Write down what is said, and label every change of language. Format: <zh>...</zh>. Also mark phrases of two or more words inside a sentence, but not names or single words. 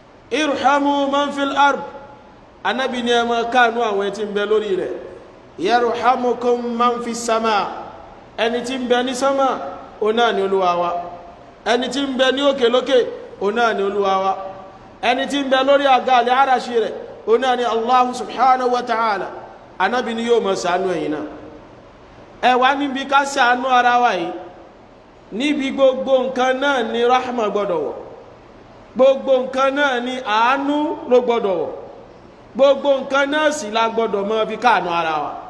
<ar>ارحموا من في الأرض</ar> <yo>Ànábì ní ẹ máa káàánú àwọn tí ń bẹ lórí rẹ̀</yo> <ar>يرحمكم من في السماء</ar> <yo>ẹni tí ń bẹ ní sama ó náà ni Olúwa wa ẹni tí ń bẹ ní òkè lókè ó náà ni Olúwa wa ẹni tí ń bẹ lórí àga àlẹ́ àràṣì rẹ̀ ó náà ni</yo> <ar>الله سبحانه وتعالى</ar> <yo>Ànábì ní yóò máa ṣàánú ẹ̀yin náà ẹ wá níbi ká ṣàánú ara wa yìí níbi gbogbo nǹkan náà ni rahma gbọ́dọ̀ wọ̀ gbogbo nǹkan náà ni àánú ló gbọ́dọ̀ wọ̀ gbogbo nǹkan náà sì la gbọ́dọ̀ máa fi káàánú ara wa</yo>